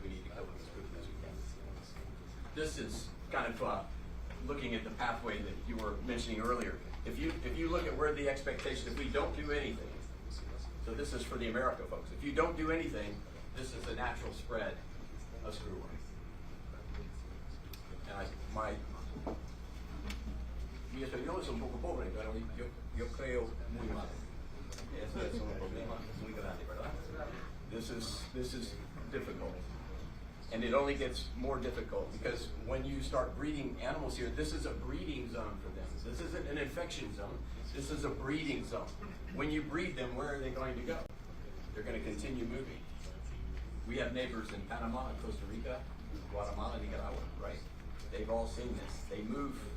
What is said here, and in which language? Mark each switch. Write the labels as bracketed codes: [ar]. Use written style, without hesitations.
[en] We need to kill them as quickly as we can. This is kind of looking at the pathway that you were mentioning earlier. If you look at where the expectation, if we don't do anything, so this is for the America folks, if you don't do anything, this is a natural spread of screwworm. [es] And mi español es un poco pobre, pero yo creo muy mal. Eso es un problema muy grande, ¿verdad? [en] This is difficult. And it only gets more difficult because when you start breeding animals here, this is a breeding zone for them. This isn't an infection zone. This is a breeding zone. When you breed them, where are they going to go? They're going to continue moving. We have neighbors in Panama, Costa Rica, Guatemala, Nicaragua, right? They've all seen this. They move.